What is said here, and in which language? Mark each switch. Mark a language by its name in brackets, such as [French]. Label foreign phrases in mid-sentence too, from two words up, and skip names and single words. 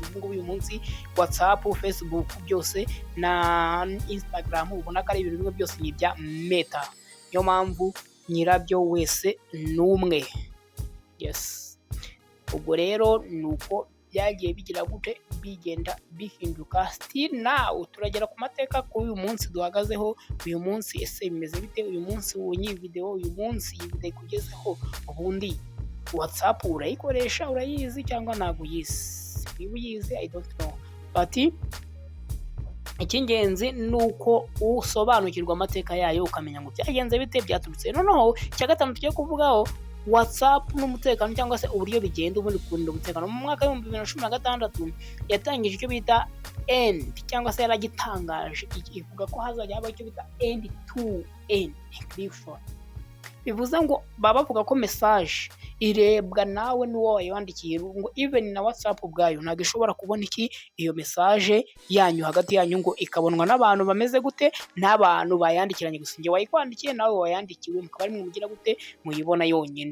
[Kinyarwanda] Ubu ngubu uyu munsi WhatsApp, Facebook byose na Instagram ubona ko ari ibintu bimwe byose ni ibya Meta. Niyo mpamvu nyirabyo wese n'umwe. Yes, ubwo rero nuko byagiye bigira gute, bigenda bihinduka. [English] Still now [Kinyarwanda] turagera ku mateka ku uyu munsi duhagazeho. Uyu munsi ese bimeze bite? Uyu munsi ubonye video, uyu munsi iyi video kugezeho, ubundi WhatsApp urayikoresha, urayizi cyangwa ntabwo uyizi? Niba uyizi [English] I don't know, [Kinyarwanda] but icy'ingenzi nuko usobanukirwa amateka yayo ukamenya ngo byagenze bite, byaturutse. Noneho cya gatanu tugiye kuvugaho WhatsApp n'umutekano cyangwa se uburyo bigenda ubundi kurinda umutekano. Mu mwaka wa 2016 yatangije icyo bita end cyangwa se yaragitangaje, ivuga ko hazajya habaho icyo bita [English] end to end encryption. [Kinyarwanda] Bivuze ngo baba bavuga ko message irebwa nawe n'uwo wayandikiye, ngo even na WhatsApp ubwayo ntabwo ishobora kubona iki iyo message yanyu hagati yanyu, ngo ikabonwa n'abantu bameze gute, n'abantu bayandikiranye gusa. Nge wayikwandikiye nawe wayandikiwe, mukaba ari mugira gute, muyibona yonyine.